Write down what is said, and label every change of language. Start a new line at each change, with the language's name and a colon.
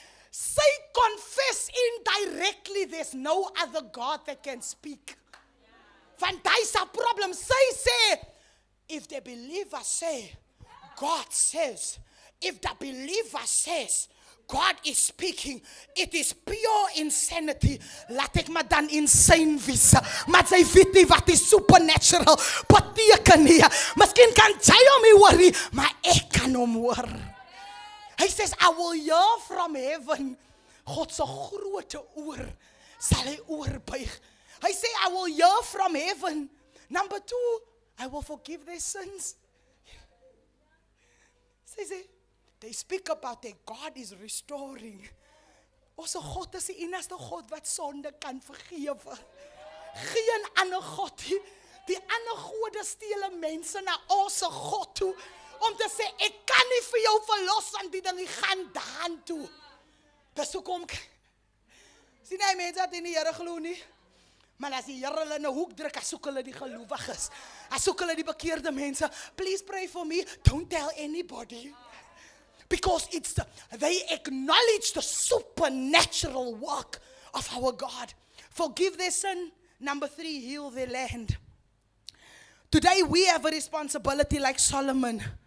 English: Say confess indirectly there's no other God that can speak.
Afrikaans: Want hy's 'n
English: problem.
Afrikaans: Sy sê,
English: if the believer say, God says, if the believer says, God is speaking, it is pure insanity.
Afrikaans: Laat ek maar dan insane wees. Maar sy weet nie wat die supernatural beteken nie. Miskien kan jy hom nie hoor nie, maar ek kan hom hoor.
English: Hy says, I will hear from heaven.
Afrikaans: God se grote oor sal hy oorbuig. Hy sê,
English: I will hear from heaven. Number 2, I will forgive their sins. Sê, they speak about that God is restoring.
Afrikaans: Ons God is die enigste God wat sonde kan vergewe. Geen ander God nie. Die ander gode steel mense na ons God toe om te sê, ek kan nie vir jou verlos want die ding gaan daan toe. Dis hoekom sien jy mense wat in die Here glo nie. Maar as die Here hulle in 'n hoek druk, as soek hulle die gelowiges. As soek hulle die bekeerde mense.
English: Please pray for me. Don't tell anybody. Because they acknowledge the supernatural work of our God. Forgive their sin. Number 3, heal their land. Today we have a responsibility like Solomon.